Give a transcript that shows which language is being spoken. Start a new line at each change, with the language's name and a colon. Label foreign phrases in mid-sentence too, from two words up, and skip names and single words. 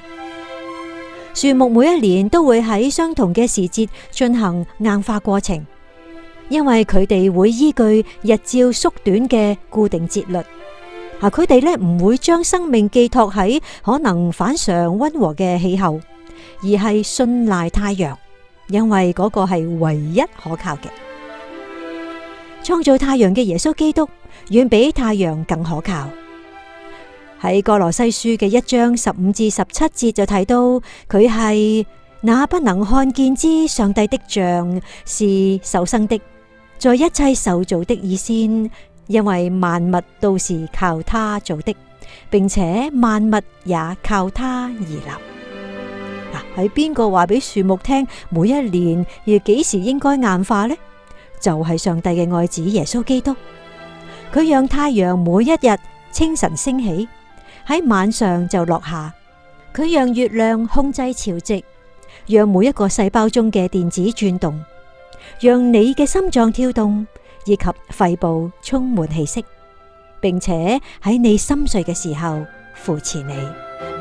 Cantonese: 樹木每一年都會喺相同嘅時節進行硬化過程，因為佢哋會依據日照縮短嘅固定節律，佢哋呢唔會將生命寄託喺可能反常溫和嘅氣候，而係信賴太陽，因為嗰個係唯一可靠嘅。創造太陽嘅耶穌基督遠比太陽更可靠。喺歌羅西書嘅1章15至17節就睇到佢係那不能看見之上帝的像，是首生的，在一切受造的以先，因為萬物都是靠他造的，並且萬物也靠他而立。喺邊個話俾樹木聽每一年要幾時應該硬化呢？就係上帝嘅愛子耶穌基督。佢讓太陽每一日清晨升起，喺晚上就落下。佢讓月亮控制潮汐，讓每一個細胞中嘅電子轉動，讓你嘅心臟跳動，以及肺部充滿氣息，並且喺你心碎嘅時候扶持你。